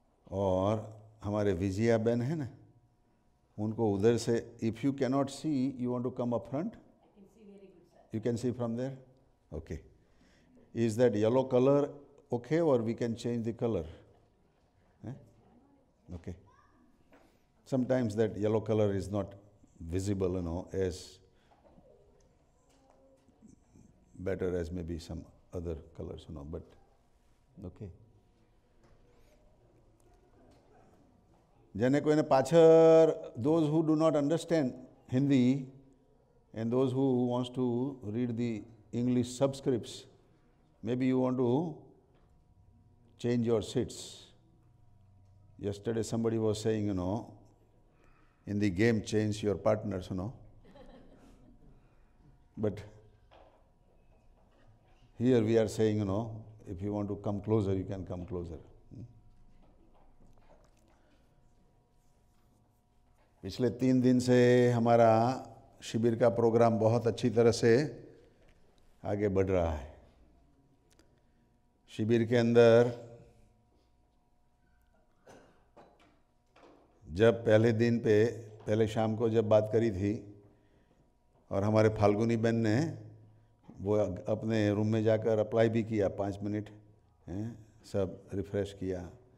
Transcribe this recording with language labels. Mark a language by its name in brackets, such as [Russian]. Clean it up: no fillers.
[Hindi] और हमारे विजया बहन है ना, उनको उधर से, [English] If you cannot see, you want to come up front, you can see from there, okay. Is that yellow colour okay or we can change the colour? Okay. Sometimes that yellow color is not visible, as better as maybe some other colors, but okay. [Gujarati] જેને કોઈને પાછળ, [English] those who do not understand Hindi and those who wants to read the English subscripts, maybe you want to change your seats. Yesterday somebody was saying, in the game change your partners, But here we are saying, if you want to come closer, you can come closer. [Hindi] पिछले 3 दिन से हमारा शिविर का programme बहुत अच्छी तरह से आगे बढ़ रहा है. शिविर के अंदर जब पहले शाम को जब बात करी थी और हमारे फाल्गुनी बहन ने वो अपने रूम में जाकर अप्लाई भी किया, 5 मिनट सब रिफ्रेश किया.